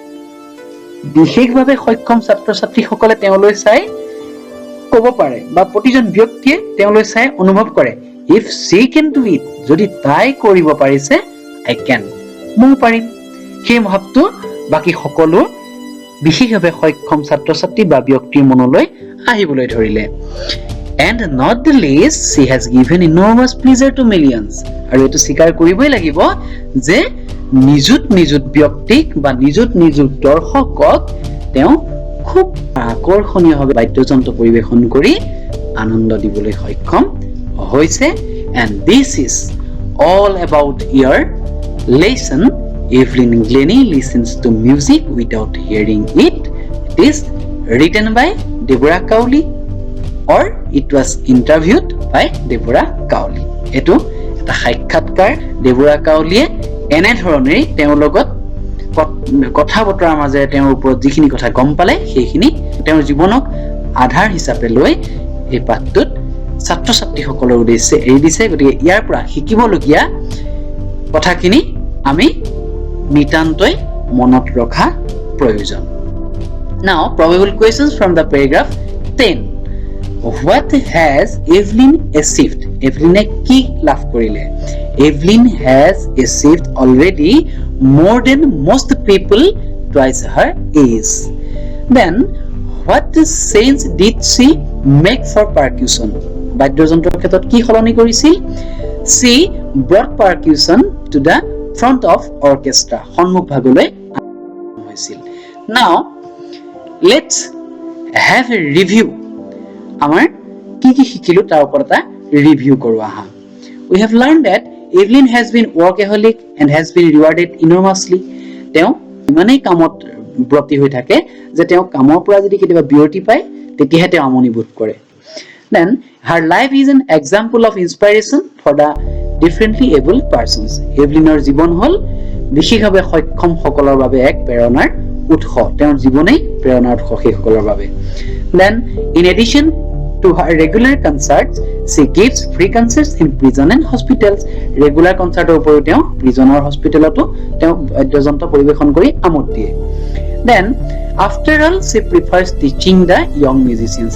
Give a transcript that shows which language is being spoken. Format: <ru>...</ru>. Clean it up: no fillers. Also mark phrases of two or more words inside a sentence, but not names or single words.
<as>বিশেষভাৱে সক্ষম ছাত্ৰ ছাত্ৰীসকলে তেওঁলৈ চাই ক'ব পাৰে বা প্ৰতিজন ব্যক্তিয়ে তেওঁলৈ চাই অনুভৱ কৰে</as> <en>if she can do it</en> <as>যদি তাই কৰিব পাৰিছে</as> <en>I can</en> <as>মই পাৰিম সেই ভাৱটো বাকি সকলো বিশেষভাৱে সক্ষম ছাত্ৰ ছাত্ৰী বা ব্যক্তিৰ মনলৈ আহিবলৈ ধৰিলে</as> <en>and not the least she has given enormous pleasure to millions</en> <as>আৰু এটো স্বীকাৰ কৰিবই লাগিব যে নিযুত ব্যক্তিক বা নিযুত দৰ্শকক তেওঁ খুব আকৰ্ষণীয়ভাৱে বাদ্যযন্ত্ৰ পৰিবেশন কৰি আনন্দ দিবলৈ সক্ষম হৈছে</as> <en>and this is all about your lesson Evelyn Glennie listens to music without hearing it. It is written by Deborah Cowley or it was interviewed by Deborah Cowley.</en> <as>এটো এটা সাক্ষাৎকাৰ Deborah Cowley এনে ধৰণে তেওঁৰ লগত কথা বতৰাৰ মাজেৰে তেওঁৰ ওপৰত যিখিনি কথা গম পালে সেইখিনি তেওঁৰ জীৱনক আধাৰ হিচাপে লৈ এই পাঠটোত ছাত্ৰ ছাত্ৰীসকলৰ উদ্দেশ্যে এৰি দিছে গতিকে ইয়াৰ পৰা শিকিবলগীয়া কথাখিনি আমি নিতান্তই মনত ৰখা প্ৰয়োজন</as> <en>Now probable questions from the paragraph 10 What has Evelyn achieved? Evelyn</en> <as>কি লাভ কৰিলে</as> <en>Evelyn has achieved already more than most people twice her age. Then, what change did she make for percussion?</en> <as>বাদ্যযন্ত্ৰৰ ক্ষেত্ৰত কি সলনি কৰিছিল</as> <en>She brought percussion to the front of orchestra.</en> <as>সন্মুখ ভাগলৈ হৈছিল</as> <en>Now, let's have a review.</en> <as>আমাৰ কি শিকিলো তাৰ ওপৰত এটা ৰিভিউ কৰো আহা</as> <en>We have learned that Evelyn has been workaholic and has been rewarded enormously.</en> <as>তেওঁ ইমানেই কামত ব্ৰতী হৈ থাকে যে তেওঁ কামৰ পৰা যদি কেতিয়াবা বিৰতি পায় তেতিয়াহে তেওঁ আমনি বোধ কৰে</as> <en>Then her life is an example of inspiration for the differently able persons.</en> <as>Evelynৰ জীৱন হ'ল বিশেষভাৱে সক্ষম সকলৰ বাবে এক প্ৰেৰণাৰ উৎস তেওঁৰ জীৱনেই প্ৰেৰণাৰ উৎস সেইসকলৰ বাবে</as> <en>Then in addition to her regular concerts, she gives free concerts in prison and hospitals. Regular concert</en> <as>উপৰিও তেওঁ</as> <en>prison or hospitalতো</en> <as>তেওঁ বাদ্যযন্ত্ৰ পৰিবেশন কৰি আমোদ দিয়ে</as> <en>Then after all she prefers teaching the young musicians.</en>